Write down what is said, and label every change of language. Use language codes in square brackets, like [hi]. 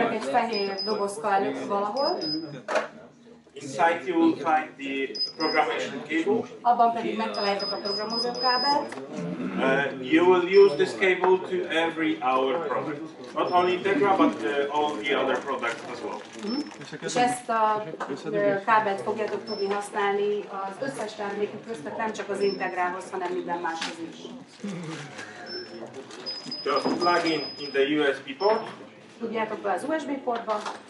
[hu] egy fehér dobozka előtt valahol. [en] Inside you will find the programmation cable. [hu] Abban pedig megtaláljátok a programozókábelt. [en] You will use this cable to every our product. Not only Integra, but all the other products as well. [hu] És ezt a kábelt fogjátok tudni használni az összes termékük között, nem csak az Integrához, hanem minden máshoz is. [en] Just plug in the USB port. [hu] Tudjátok be az USB portba.